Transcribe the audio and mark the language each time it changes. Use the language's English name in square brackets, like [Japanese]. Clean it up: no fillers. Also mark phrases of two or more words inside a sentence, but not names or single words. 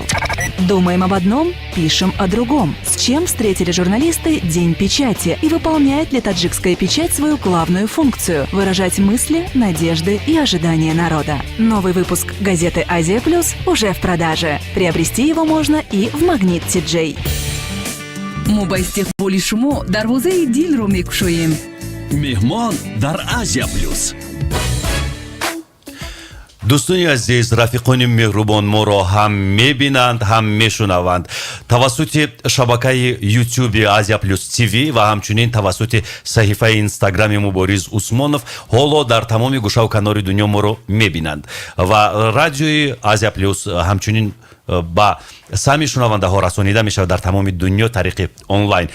[Russian] Думаем об одном, пишем о другом. С чем встретили журналисты День печати? И выполняет ли таджикская печать свою главную функцию – выражать мысли, надежды и ожидания народа? Новый выпуск газеты «Азия Плюс» уже в продаже. Приобрести его можно и в Магнит TJ. [Tajik] Мубайстих болишумо дарвозаи дилро мекушоем. меҳмон дар Азия плюс. дӯстони азиз, рафиқони меҳрубон моро ҳам мебинанд, ҳам мешунаванд тавассути шабакаи ютюби Азия Плюс ТВ ва ҳамчунин тавассути саҳифаи инстаграми Мубориз Усмонов ҳоло дар тамоми гӯшаву канори дунё моро мебинанд ва радиои Азия Плюс ҳамчунин ба сами шунавандаҳо расонида мешавад дар тамоми дунё тариқи онлайн.